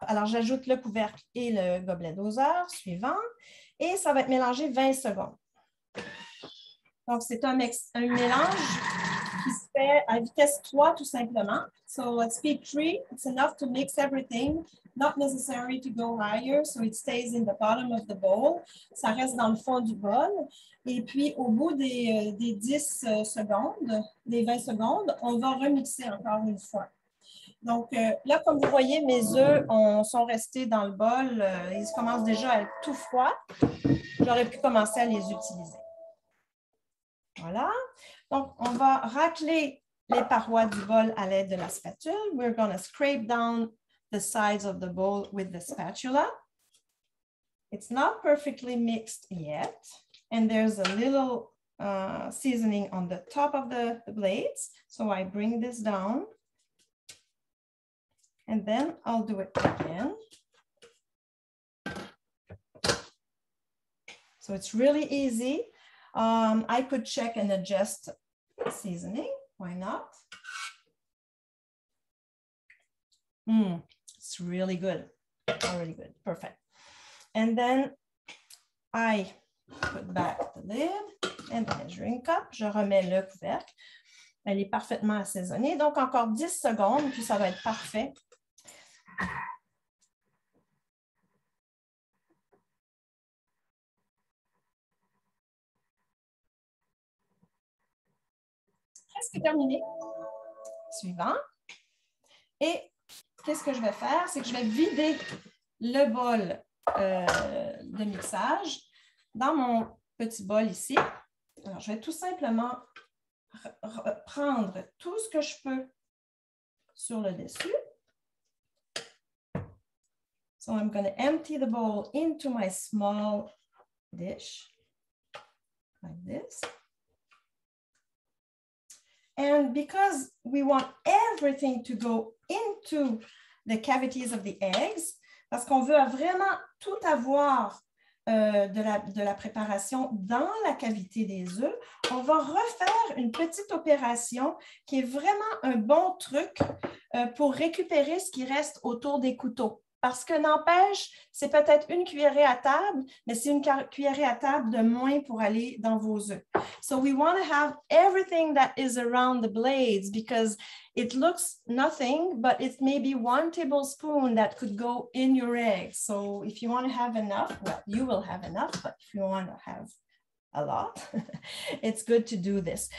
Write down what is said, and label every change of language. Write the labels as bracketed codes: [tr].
[fr] Alors, j'ajoute le couvercle et le gobelet doseur suivant. Et ça va être mélangé 20 secondes. Donc, c'est un mélange qui se fait à vitesse 3 tout simplement. [en] So at speed 3, it's enough to mix everything, not necessary to go higher, so it stays in the bottom of the bowl. [fr] Ça reste dans le fond du bol. Et puis, au bout des 10 secondes, des 20 secondes, on va remixer encore une fois. Donc, là, comme vous voyez, mes œufs sont restés dans le bol. Ils commencent déjà à être tout froids. J'aurais pu commencer à les utiliser. Voilà. Donc, on va racler les parois du bol à l'aide de la spatule. [en] We're going to scrape down the sides of the bowl with the spatula. It's not perfectly mixed yet. And there's a little seasoning on the top of the blades. So I bring this down. And then I'll do it again. So it's really easy. I could check and adjust seasoning. Why not? It's really good. Really good. Perfect. And then I put back the lid and the measuring cup. [fr] Je remets le couvercle. Elle est parfaitement assaisonnée. Donc, encore 10 secondes, puis ça va être parfait. Presque terminé. Suivant. Et qu'est-ce que je vais faire? C'est que je vais vider le bol de mixage dans mon petit bol ici. Alors, je vais tout simplement prendre tout ce que je peux sur le dessus. [en] So I'm going to empty the bowl into my small dish like this. And because we want everything to go into the cavities of the eggs, [fr] parce qu'on veut vraiment tout avoir de la préparation dans la cavité des œufs, on va refaire une petite opération qui est vraiment un bon truc pour récupérer ce qui reste autour des couteaux. Parce que n'empêche, c'est peut-être une cuillerée à table, mais c'est une cuillerée à table de moins pour aller dans vos œufs. [en] So we want to have everything that is around the blades because it looks nothing, but it's maybe 1 tablespoon that could go in your eggs. So if you want to have enough, well, you will have enough, but if you want to have a lot, it's good to do this.